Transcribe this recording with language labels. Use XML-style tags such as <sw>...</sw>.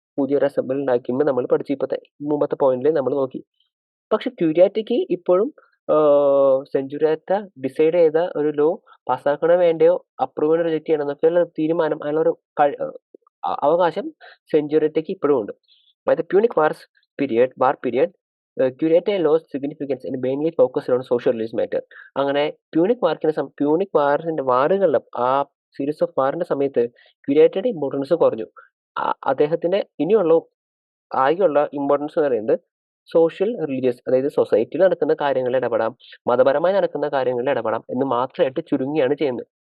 <ml>പുതിയൊരു അസംബ്ലി ഉണ്ടാക്കുമ്പോൾ നമ്മൾ പഠിച്ചു. മുമ്പത്തെ പോയിന്റിൽ നമ്മൾ നോക്കി. പക്ഷെ ക്യൂരിയാറ്റയ്ക്ക് ഇപ്പോഴും സെഞ്ചുറിയാറ്റ ഡിസൈഡ് ചെയ്ത ഒരു ലോ പാസ്സാക്കണോ വേണ്ടയോ അപ്രൂവ് റിജക്ട് ചെയ്യണം എന്നൊക്കെയുള്ള തീരുമാനം, അതിനൊരു അവകാശം സെഞ്ചുറിയത്തേക്ക് ഇപ്പോഴും ഉണ്ട്.</ml> <en>By the Punic war period, Cureton lost significance and mainly focused on social religious matter.</en> <ml>അങ്ങനെ പ്യൂണിക് വാറിന്റെ വാറുകളിലും ആ സീരീസ് ഓഫ് വാറിന്റെ സമയത്ത് ക്യുരേറ്റയുടെ ഇമ്പോർട്ടൻസ് കുറഞ്ഞു. അദ്ദേഹത്തിന്റെ ഇനിയുള്ള ആകെയുള്ള ഇമ്പോർട്ടൻസ് എന്ന് പറയുന്നത് സോഷ്യൽ റിലീജിയസ്, അതായത് സൊസൈറ്റിയിൽ നടക്കുന്ന കാര്യങ്ങളിൽ ഇടപെടാം, മതപരമായി നടക്കുന്ന കാര്യങ്ങളിൽ ഇടപെടാം എന്ന് മാത്രമായിട്ട് ചുരുങ്ങിയാണ് ചെയ്യുന്നത്.</ml>